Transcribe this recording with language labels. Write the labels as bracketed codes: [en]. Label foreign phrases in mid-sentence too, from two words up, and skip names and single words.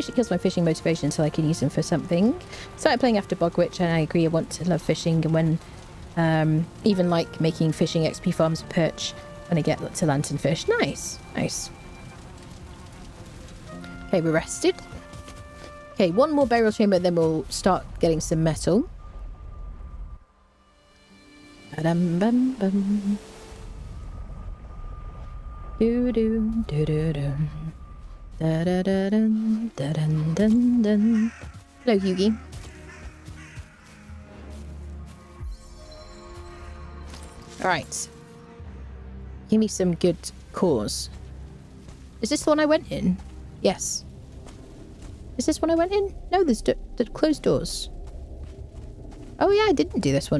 [en] It kills my fishing motivation until I can use them for something. Started playing after Bogwitch, and I agree I want to love fishing, and when even like making fishing XP farms perch when I get to lanternfish. Nice. Okay, we're rested. Okay, one more burial chamber, then we'll start getting some metal. Ba-dum-bum-bum. Do-do, do-do-do. Da-da-da-dun, da-dun-dun-dun. Hello, Yugi. Alright. Give me some good cores. Is this the one I went in? Yes. Is this one I went in? No, there's the closed doors. Oh yeah, I didn't do this one.